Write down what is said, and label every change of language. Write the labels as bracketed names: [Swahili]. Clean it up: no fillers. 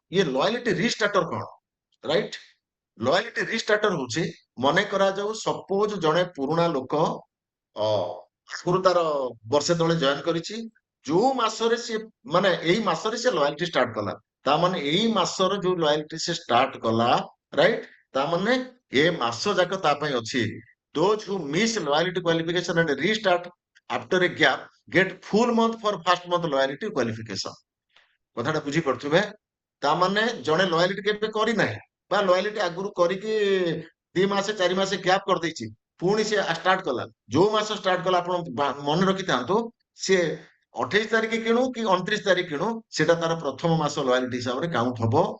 [Odia] ଇଏ ଲୟାଲିଟି ରିଷ୍ଟାର୍ଟର କଣ, right? Loyalty ରିଷ୍ଟାର୍ଟର ହଉଛି, ମନେ କରାଯାଉ ସପୋଜ ଜଣେ ପୁରୁଣା ଲୋକ ଆଗରୁ ତାର ବର୍ଷେ ତଳେ ଜଏନ କରିଛି, ଯୋଉ ମାସରେ ସିଏ ମାନେ ଏଇ ମାସରେ ସେ ଲୟାଲିଟି ଷ୍ଟାର୍ଟ କଲା, ତାମାନେ ଏଇ ମାସର ଯୋଉ ଲୟାଲିଟି ସେ ଷ୍ଟାର୍ଟ କଲା, ରାଇଟ, ତାମାନେ ଏ ମାସ ଯାକ ତା ପାଇଁ ଅଛି। [English] Those who miss loyalty qualification and restart after a gap get full month for first month loyalty qualification। [Odia] କଥାଟା ବୁଝିପାରୁଥିବେ? ତାମାନେ ଜଣେ ଲୟାଲିଟି କେବେ କରିନାହିଁ ବା ଲୟାଲିଟି ଆଗରୁ କରିକି 2 ମାସ 4 ମାସ ଗ୍ୟାପ୍ କରିଦେଇଛି, ପୁଣି ସେ ଷ୍ଟାର୍ଟ କଲା, ଯୋଉ ମାସ ଷ୍ଟାର୍ଟ କଲା ଆପଣ ମନେ ରଖିଥାନ୍ତୁ, ସିଏ 28 ତାରିଖ କିଣୁ କି 29 ତାରିଖ କିଣୁ, ସେଟା ତାର ପ୍ରଥମ ମାସ ଲୟାଲିଟି ହିସାବରେ କାଉଣ୍ଟ ହବ।